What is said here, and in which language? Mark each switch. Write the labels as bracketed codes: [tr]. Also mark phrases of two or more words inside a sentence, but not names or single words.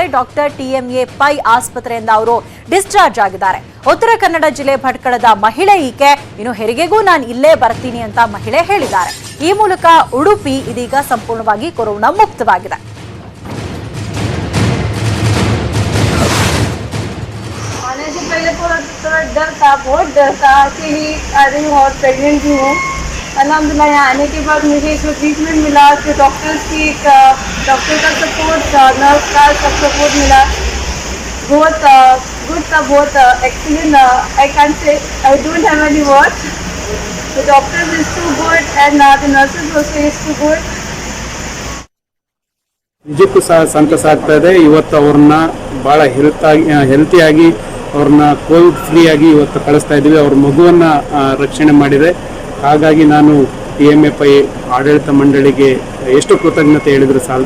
[kn] ಡಾಕ್ಟರ್ TMA ಪೈ ಆಸ್ಪತ್ರೆಯಿಂದ ಅವರು ಡಿಸ್ಚಾರ್ಜ್ ಆಗಿದ್ದಾರೆ. ಉತ್ತರ ಕನ್ನಡ ಜಿಲ್ಲೆ ಭಟ್ಕಳದ ಮಹಿಳೆ ಈಕೆ. ಇನ್ನು ಹೆರಿಗೆಗೂ ನಾನು ಇಲ್ಲೇ ಬರ್ತೀನಿ ಅಂತ ಮಹಿಳೆ ಹೇಳಿದ್ದಾರೆ. ಈ ಮೂಲಕ ಉಡುಪಿ ಇದೀಗ ಸಂಪೂರ್ಣವಾಗಿ ಕೊರೋನಾ ಮುಕ್ತವಾಗಿದೆ. [hi] पहले थोड़ा डर था, बहुत डर था कि अरे बहुत प्रेग्नेंट भी हूँ [ar] الحمد لله [hi] यहाँ आने के बाद मुझे इसमें ट्रीटमेंट मिला, फिर डॉक्टर्स की डॉक्टर का सपोर्ट, नर्स का सब सपोर्ट मिला, बहुत गुड था, बहुत एक्सीलेंट. [en] I can say I don't have any words. The doctors is too good and the nurses also is too good. [kn] ನಿಜಕ್ಕೂ ಸಹ ಸಂತಸ ಆಗ್ತಾ ಇದೆ. ಇವತ್ತು ಅವ್ರನ್ನ ಭಾಳ ಹೆಲ್ತಿಯಾಗಿ ಅವ್ರನ್ನ [en] Covid free [kn] ಆಗಿ ಇವತ್ತು ಕಳಿಸ್ತಾ ಇದ್ದೀವಿ. ಅವ್ರ ಮಗುವನ್ನ ರಕ್ಷಣೆ ಮಾಡಿದೆ. ಹಾಗಾಗಿ ನಾನು PMFI ಆಡಳಿತ ಮಂಡಳಿಗೆ ಎಷ್ಟು ಕೃತಜ್ಞತೆ ಹೇಳಿದ್ರು ಸಾಲದು.